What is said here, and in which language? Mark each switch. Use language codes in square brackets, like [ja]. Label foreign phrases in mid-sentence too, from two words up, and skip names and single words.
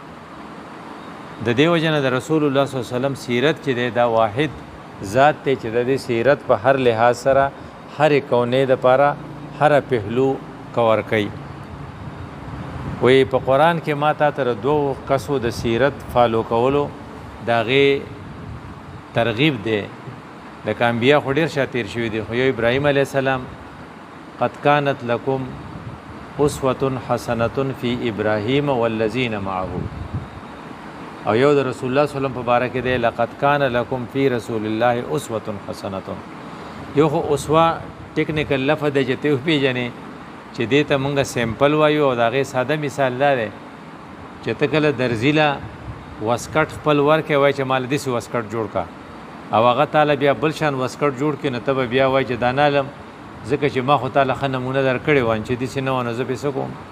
[ps] د دې وجه نه د رسول الله [ar] صلی الله علیه وسلم [ps] سیرت چې دی دا واحد ذات دی چې د دې سیرت په هر لحاظ سره هر کونې دپاره هر پهلو کور کوي. وی په قرآن کې ما تا ته دوو کسو د سیرت فالو کولو د هغې ترغیب دی. لکه انبیا خو ډېر شا تیر شوي دي، خو یو ابراهیم [ar] علیه السلام قد کانت لکم اسوة حسنة فی ابراهیم والذین معه، [ps] او یو د رسول الله [ar] صلی الله علیه وسلم [ps] په باره کې دی [ar] لقد کان لکم فی رسول الله اسوة حسنة. [ps] یو خو اسوه ټیکنیکل لفظ دی چې ته وپېژنې چې دې ته مونږ سیمپل وایو، او د هغې ساده مثال دا دی چې ته کله درزي له وسکټ خپل ورکې وایي چې ماله داسې وسکټ جوړ کا، او هغه تاله بیا بل شان وسکټ جوړ کړي، نو ته به بیا وایي چې دا نه علم ځکه چې ما خو تاله ښه نمونه درکړې وه چې داسې نه وه نو زه پې څه کوم.